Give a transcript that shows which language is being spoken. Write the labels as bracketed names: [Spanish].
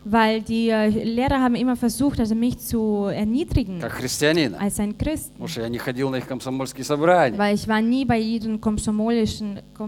[German] Weil die Lehrer haben immer versucht, also mich zu erniedrigen. [Russian] Как христианина. [German] Als ein Christ. [Russian] Потому что я не ходил на их комсомольские собрания. [German] Weil ich war nie bei ihren Versammlungen.